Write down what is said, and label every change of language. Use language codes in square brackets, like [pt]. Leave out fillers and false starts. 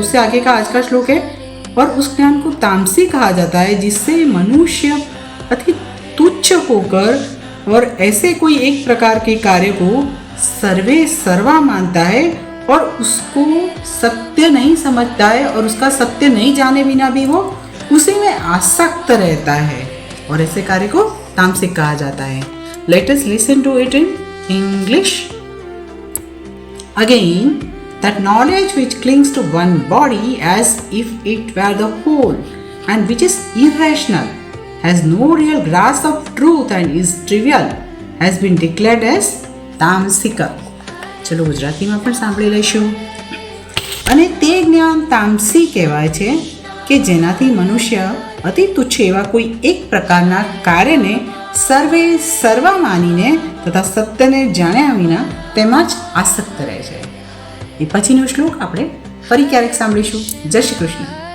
[hi] उससे आगे का आज का श्लोक है, और उस ज्ञान को तामसी कहा जाता है जिससे मनुष्य अति तुच्छ होकर और ऐसे कोई एक प्रकार के कार्य को सर्वे सर्वा मानता है और उसको सत्य नहीं समझता है और उसका सत्य नहीं जाने बिना भी वो उसी में आसक्त रहता है, और ऐसे कार्य को तामसिक कहा जाता है। [en] Let us listen to it in English. Again, that knowledge which clings to one body as if it were the whole and which is irrational, has no real grasp of truth and is trivial, has been declared as tamasik. [gu] ચલો ગુજરાતીમાં પણ સાંભળી લઈશું. અને તે જ્ઞાન તામસી કહેવાય છે કે જેનાથી મનુષ્ય અતિ તુચ્છ એવા કોઈ એક પ્રકારના કાર્યને સર્વે સર્વા માનીને તથા સત્યને જાણ્યા વિના તેમાં જ આસક્ત રહે છે. એ પછીનો શ્લોક આપણે ફરી ક્યારેક સાંભળીશું. જય શ્રી કૃષ્ણ.